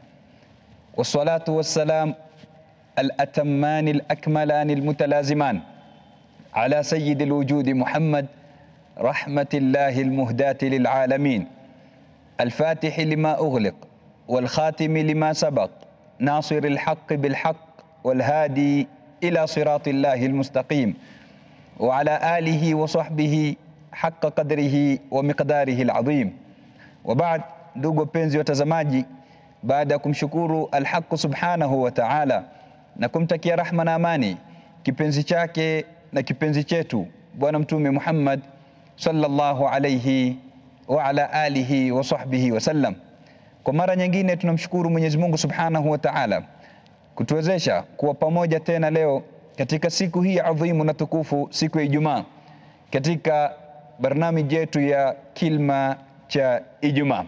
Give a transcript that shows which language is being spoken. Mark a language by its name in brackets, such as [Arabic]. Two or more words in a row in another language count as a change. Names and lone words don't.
[Arabic] والصلاة والسلام الأتمان الأكملان المتلازمان على سيد الوجود محمد، رحمة الله المهداة للعالمين، الفاتح لما أغلق والخاتم لما سبق، ناصر الحق بالحق والهادي إلى صراط الله المستقيم، وعلى آله وصحبه حق قدره ومقداره العظيم. وبعد، [Swahili] ndugu penzi watazamaji, baada ya kumshukuru Al-Haq [Arabic] سبحانه وتعالى [Swahili] na kumtakia rahma na amani kipenzi chake na kipenzi chetu Bwana Mtume Muhammad [Arabic] صلى الله عليه وعلى آله وصحبه وسلم, [Swahili] kwa mara nyingine tunamshukuru Mwenyezi Mungu [Arabic] سبحانه وتعالى [Swahili] kutuwezesha kuwa pamoja tena leo katika siku hii adhimu na tukufu, siku ya Ijumaa, katika barnamiji yetu ya kilma cha Ijumaa.